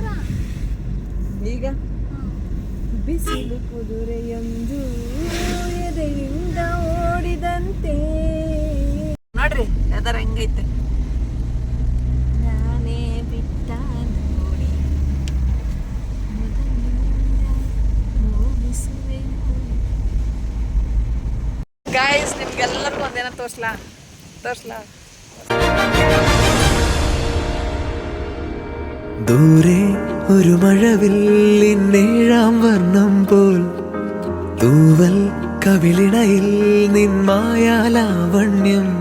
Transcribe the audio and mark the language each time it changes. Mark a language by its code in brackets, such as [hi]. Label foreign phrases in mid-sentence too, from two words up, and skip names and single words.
[kn] ಈಗ ಬಿಸಿಲು ಕುದುರೆಯೊಂದು ಎದೆಯಿಂದ ಓಡಿದಂತೆ ನೋಡ್ರಿ ಯಾವ್ದಾರ ಹೆಂಗೈತೆ. ನಾನೇ ಬಿಟ್ಟ ನೋಡಿ ಗಾಯ್ಸ್ ನಿಮ್ಗೆಲ್ಲರಿಗೂ ಒಂದೇನೋ ತೋರ್ಸ್ಲಾ. [ml] ദൂരെ ഒരു മഴവില്ലിൻ ഏഴാം വർണ്ണം പോൽ തൂവൽ കവിളിണയിൽ നിൻ മായാലാവണ്യം